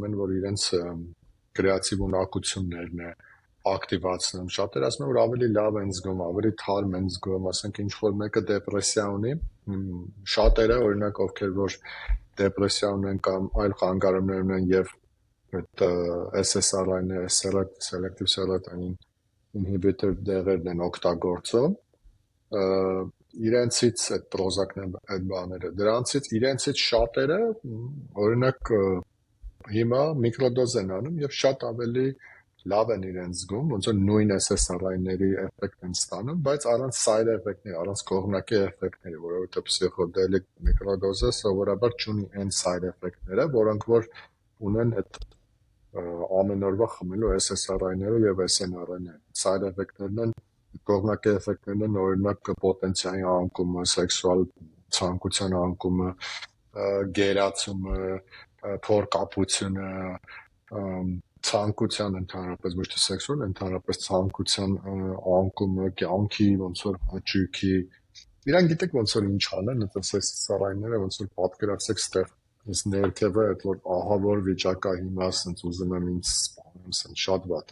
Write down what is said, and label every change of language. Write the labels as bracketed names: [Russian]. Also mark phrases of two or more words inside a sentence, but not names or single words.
[Armenian] են, որ իրենց կրեատիվ ունակություններն է ակտիվացնում, շատերը ասում են, որ ավելի լավ են զգում, ավելի թարմ են զգում, ասենք ինչ-որ մեկը դեպրեսիա ունի, շատերը, օրինակ, ովքեր որ դեպրեսիա ունեն կամ այլ խանգարումներ ունեն եւ այդ SSRI-ները, [English] selective serotonin inhibitor [Armenian] դեղերն են օգտագործում, իրենցից այդ պրոզակներն այդ բաները դրանցից իրենցից շատերը օրինակ հիմա միկրոդոզ են անում եւ շատ ավելի լավ են իրենց զգում ոնց որ նույն SSRI-ների էֆեկտ են ստանում բայց առանց [English] side effect- [Armenian] ների առանց կողմնակի էֆեկտների որովհետեւ փսիխոդելիկ միկրոդոզը սովորաբար չունի այն [English] side effect- [Armenian] ները որոնք որ ունեն այդ ամեն օրվա խմելու SSRI-ները եւ SNRI-ները [English] side effect- [Armenian] ներն են կողմնակի էֆեկտներն են օրինակ պոտենցիայի անկումը, սեքսուալ ցանկության անկումը, գերացումը, փորկապությունը, ցանկության ընդհանրապես ոչ թե սեքսուալ, ընդհանրապես ցանկության անկումը, կյանքի ոնց որ հաճույքի։ Իրանք գիտեք ոնց որ ինչ անեն, այդպես սարայները ոնց որ պատկերացեք ստեղ այս ներքևը այդ որ ահա որ վիճակա հիմա ասենց ուզում եմ ինձ սպանեմ, ասենց շատ վատ